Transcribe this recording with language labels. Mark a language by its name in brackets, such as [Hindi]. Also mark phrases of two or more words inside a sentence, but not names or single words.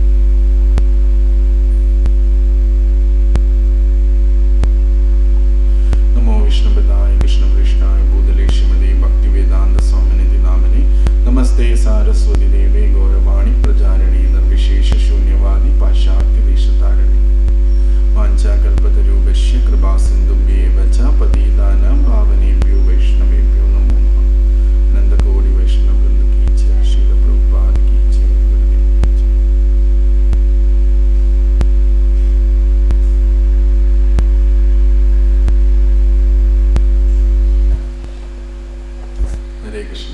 [Sanskrit] നമോ വിഷ്ണുപദായ കൃഷ്ണകൃഷ്ണായ ഭൂതലേ ശ്രീമതേ ഭക്തിവേദാന്ത സ്വാമിനിധി നാമനെ നമസ്തേ സാരസ്വതി ദേവേ ഗൗരവാണി പ്രചാരണി നിർവിശേഷ ശൂന്യവാദി പാശ്ചാത്യ ദേശതാരണി വാഞ്ചാകൽപതരൂപശ്യ കൃപാസിന്ധുഭ്യേവ ച പതിതാനാം പാവനേഭ്യോ വൈഷ്ണവേഭ്യോ നമോ നമഃ. അനന്തകോടി വൈഷ്ണവ വൃന്ദ കീ ജയ. ശ്രീല പ്രഭുപാദ കീ ജയ. ഗുരുദേവ കീ ജയ. ഹരേ കൃഷ്ണ.